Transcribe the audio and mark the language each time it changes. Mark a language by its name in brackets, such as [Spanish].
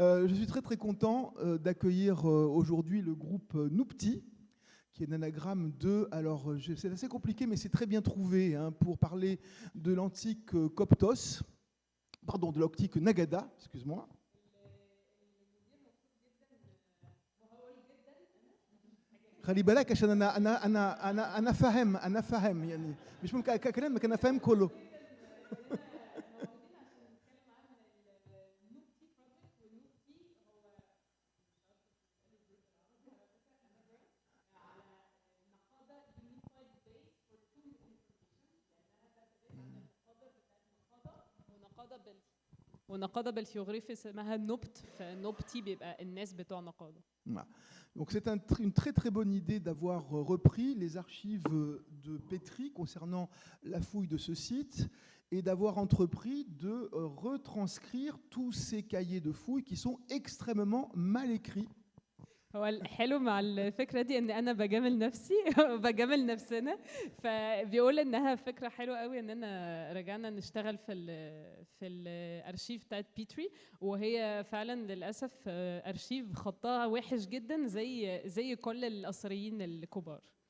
[French] Je suis très très content d'accueillir aujourd'hui le groupe NUBTi, qui est un anagramme de... Alors, c'est assez compliqué, mais c'est très bien trouvé hein, pour parler de l'antique Coptos, pardon, de l'antique Naqada, excuse-moi. [Arabic] خلي بالك عشان انا فاهم يعني مش ممكن اكلمك انا فاهم كله. ونقادة بالهيروغليفي اسمها نوبت، فنوبتي بيبقى الناس بتوع نقادة. [French] Donc c'est une très très bonne idée d'avoir repris les archives de Petrie concernant la fouille de ce site et d'avoir entrepris de retranscrire tous ces cahiers de fouilles qui sont extrêmement mal écrits. [Arabic] هو الحلو مع الفكره دي ان انا بجامل نفسي وبجامل نفسنا، فبيقول انها فكره حلوه قوي اننا رجعنا نشتغل في الارشيف بتاعت بيتري، وهي فعلا للاسف ارشيف خطها وحش جدا زي كل الاثريين الكبار.